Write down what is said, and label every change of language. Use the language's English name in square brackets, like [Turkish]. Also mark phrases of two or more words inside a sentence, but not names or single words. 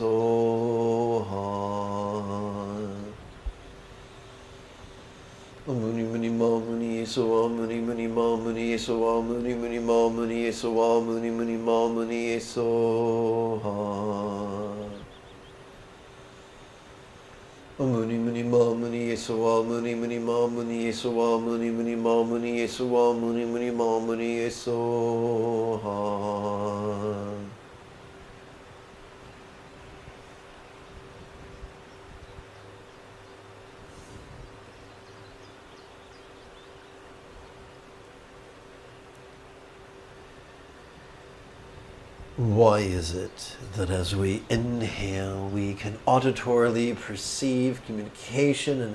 [Sanskrit] yesawa muni muni ma muni yesawa muni muni ma muni yesawa muni muni ma muni yesawa muni muni ma muni yesawa muni muni ma muni yesawa muni muni ma muni yesawa muni muni ma muni yesawa muni muni ma muni [English] yesawa Why is it that as we inhale, we can auditorily perceive communication and